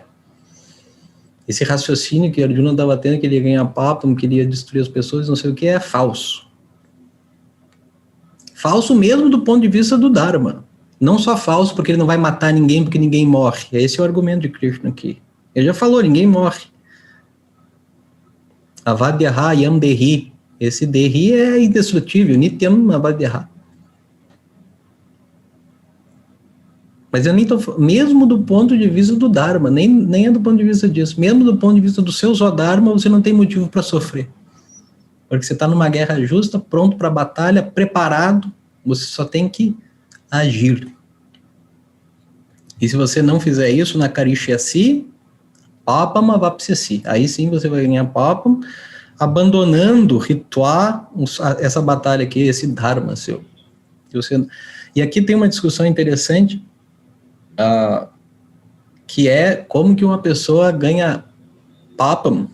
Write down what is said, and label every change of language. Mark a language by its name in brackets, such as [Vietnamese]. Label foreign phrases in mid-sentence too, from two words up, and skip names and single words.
[Portuguese] Esse raciocínio que Arjuna estava tendo, que ele ia ganhar papam, que ele ia destruir as pessoas, não sei o que, é falso. Falso mesmo do ponto de vista do Dharma. Não só falso porque ele não vai matar ninguém, porque ninguém morre. Esse é o argumento de Krishna aqui. Ele já falou, ninguém morre. [Sanskrit] Avadyaha yam dehi. [Portuguese] Esse dehi é indestrutível, [Sanskrit] nityam avadyaha. [Portuguese] Mas eu nem estou... Mesmo do ponto de vista do Dharma, nem é do ponto de vista disso. Mesmo do ponto de vista do seu Swadharma, você não tem motivo para sofrer. Porque você está numa guerra justa, pronto para a batalha, preparado, você só tem que agir. E se você não fizer isso [Sanskrit] na Karishyasi, papam avapsyasi. [Portuguese] Aí sim você vai ganhar papam, abandonando ritual, essa batalha aqui, esse Dharma seu. E aqui tem uma discussão interessante, que é como que uma pessoa ganha papam.